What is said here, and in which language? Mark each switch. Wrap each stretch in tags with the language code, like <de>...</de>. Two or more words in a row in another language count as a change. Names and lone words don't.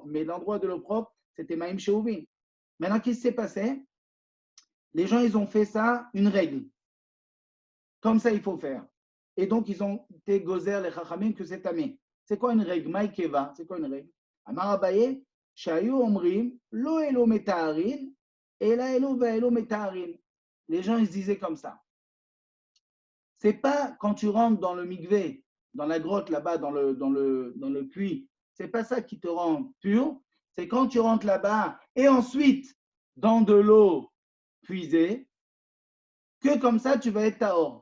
<fr>Mais l'endroit de l'eau propre, c'était</fr> <he>מים שאובין.</he> <fr>Maintenant, qu'est-ce qui s'est passé? Les gens, ils ont fait ça une règle. Comme ça, il faut faire. Et donc, ils ont été gozer les chachamim que c'est tamé. C'est quoi une règle? Maïkeva, c'est quoi une règle?</fr> <he>אמר אביי, שהיו אומרים, לא אלו מטהרין, אלא אלו ואלו מטהרין.</he> <fr>Les gens, ils se disaient comme ça. C'est pas quand tu rentres dans le mikvé, dans la grotte là-bas, dans le puits, c'est pas ça qui te rend pur. C'est quand tu rentres là-bas et ensuite dans de l'eau puisée, que comme ça tu vas être tahor.</fr>